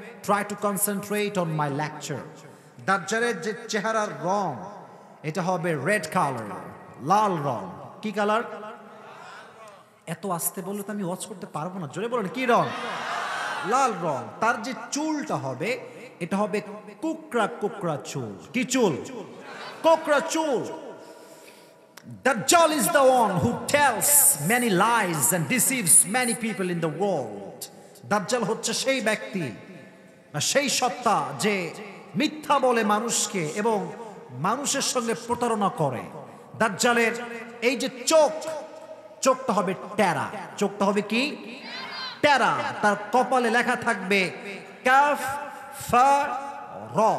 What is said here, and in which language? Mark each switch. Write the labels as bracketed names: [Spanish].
[English] Try to concentrate on my lecture. [Bangla] দাজ্জালের যে চেহারার রং, এটা হবে রেড কালার, লাল রং। কি কালার? এত আস্তে বললে তো আমি ওয়াচ করতে পারবো না, জোরে বলেন কি রং? লাল রং। তার যে চুলটা হবে, এটা হবে কুকড়া কুকড়া চুল। কি চুল? কোকড়া চুল। [English] Dajjal is the one who tells many lies and deceives many people in the world. [Bangla] দাজ্জাল হচ্ছে সেই ব্যক্তি, সেই সত্তা যে মিথ্যা বলে মানুষকে এবং মানুষের সঙ্গে প্রতারণা করে। দাজ্জালের এই যে চোখ, চোখটা হবে টেরা। চোখটা হবে কি? টেরা। তার কপালে লেখা থাকবে কাফ ফা র।